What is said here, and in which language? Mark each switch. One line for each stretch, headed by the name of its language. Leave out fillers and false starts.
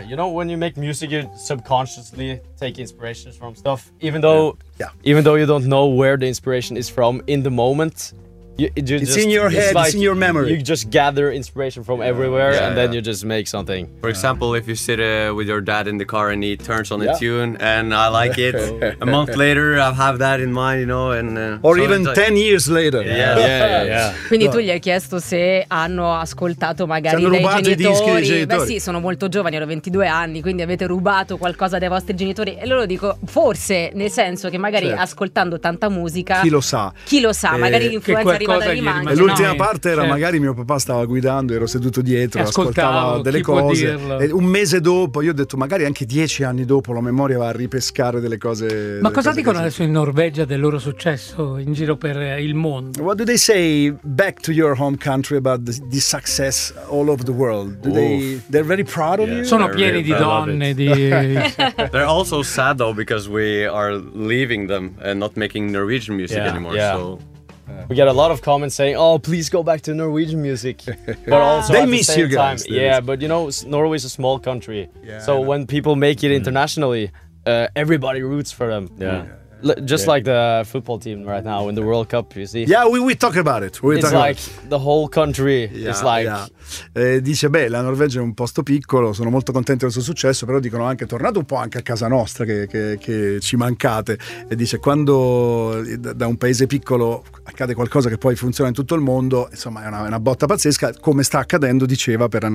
English: You know, when you make music, you subconsciously take inspirations from stuff, even though you don't know where the inspiration is from in the moment. It's in your memory. You just gather inspiration from everywhere and then you just make something. For example, if you sit with your dad in the car and he turns on a tune and I like it, a month later I have that in mind, you know. Or even 10 years later. Yeah.
Italian: Quindi tu gli hai chiesto se hanno ascoltato magari dai genitori. Hanno rubato i dischi dei genitori. Beh sì, sono molto giovani, ero 22 anni, quindi avete rubato qualcosa dai vostri genitori. E loro dico, forse, nel senso che magari ascoltando tanta musica. Chi lo sa, magari l'influenza e l'ultima parte era magari mio papà stava guidando, ero seduto dietro, ascoltava delle cose. E un mese dopo, io ho detto, magari anche 10 anni dopo, la memoria va a ripescare delle cose. Ma cosa dicono adesso in Norvegia del loro successo in giro per il mondo?
English: What do they say back to your home country about the success all over the world? They're very proud of you?
Italian: Sono pieni di donne.
English: They're also sad though because we are leaving them and not making Norwegian music anymore. Yeah. So. We get a lot of comments saying, oh, please go back to Norwegian music. But also they miss you guys. Time, yeah, but you know, Norway is a small country. Yeah, so when people make it internationally, everybody roots for them. Yeah. Like the football team right now in the World Cup, you see. Yeah, we talk about it. The whole country is like... Yeah.
Italian: Dice, la Norvegia è un posto piccolo, sono molto contento del suo successo, però dicono anche, tornate un po' anche a casa nostra, che ci mancate. E dice, quando da un paese piccolo accade qualcosa che poi funziona in tutto il mondo, insomma è una botta pazzesca, come sta accadendo, diceva, per la nazione.